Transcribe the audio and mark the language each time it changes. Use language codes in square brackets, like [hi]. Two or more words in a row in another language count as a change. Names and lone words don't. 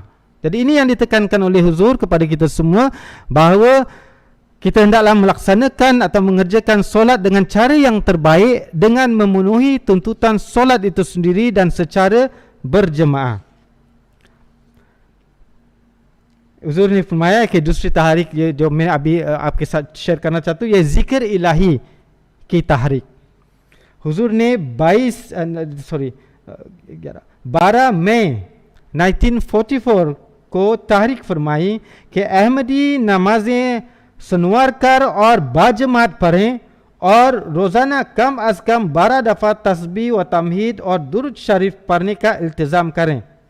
[ms] Jadi ini yang ditekankan oleh huzur kepada kita semua, bahawa kita hendaklah melaksanakan atau mengerjakan solat dengan cara yang terbaik, dengan memenuhi tuntutan solat itu sendiri dan secara berjemaah. [ur] حضور نے فرمایا کہ دوسری تحریک یہ جو میں ابھی آپ کے ساتھ شیئر کرنا چاہتا ہوں، یہ ذکر الٰہی کی تحریک. حضور نے 12 مئی 1944 کو تحریک فرمائی کہ احمدی نمازیں سنوار کر اور باجماعت پڑھیں اور روزانہ کم از کم 12 دفعہ تسبیح و تحمید اور درود شریف پڑھنے کا التزام کریں.